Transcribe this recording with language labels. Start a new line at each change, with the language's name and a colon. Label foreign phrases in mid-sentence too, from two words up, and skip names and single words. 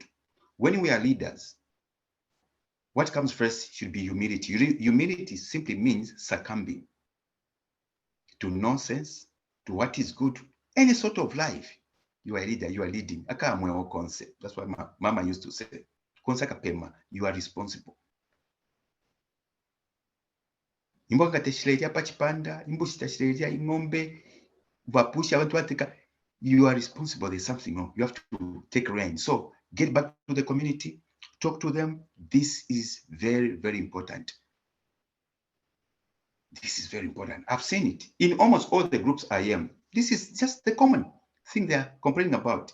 English: When we are leaders, what comes first should be humility. Humility simply means succumbing to nonsense, to what is good, any sort of life. You are a leader, you are leading. Concept. That's what Mama used to say. You are responsible.
Bemba: Imbwa teshireria pachipanda, imbushi teshireria ing'ombe, vapusha abantu bateka.
English: You are responsible. There's something wrong. You have to take reign. So get back to the community, talk to them. This is very, very important. This is very important. I've seen it in almost all the groups I am. This is just the common thing they are complaining about.